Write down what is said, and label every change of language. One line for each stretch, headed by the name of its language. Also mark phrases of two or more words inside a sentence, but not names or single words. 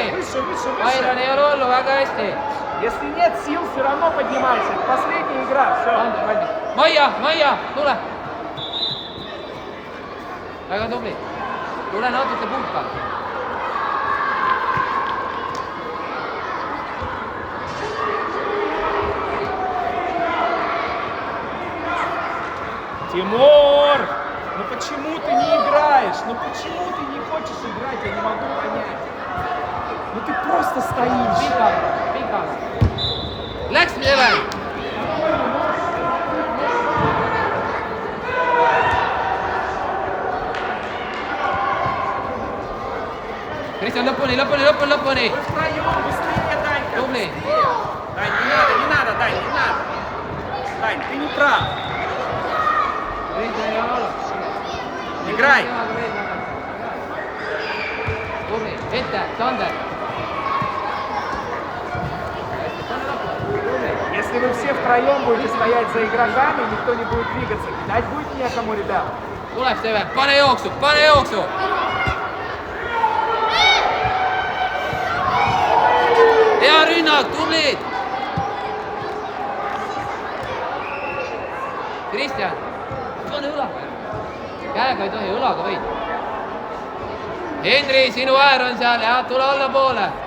Estonian: Byron ei ole hullu, väga hästi.
Russian: Если нет сил, все равно поднимайся. Это последняя игра, все.
Estonian: Maia, tule. Väga tubli. Tule natuke pulka.
Russian: Тимур! Ну почему ты не играешь? Ну почему ты не хочешь играть? Я не могу понять. Ну ты просто стоишь.
Estonian: Pikal. Läks, Steven. Kristjan, lõpuni.
Russian: Вы втроем, быстрее, Данька.
Estonian: Tubli.
Russian: Дань, не надо, Дань, не надо. Дань, ты не прав. Играй.
Estonian: Tubli, ette, Sander.
Russian: Если вы все втроем будете стоять за игроками, никто не будет двигаться. Кидать будет некому, ребят.
Estonian: Tuleb, Steven, pane jooksu. Hea rünnak, tublid. Kristjan, pane õlaga. Käega ei tohi, õlaga võid. Henri, sinu äär on seal ja tule allapoole.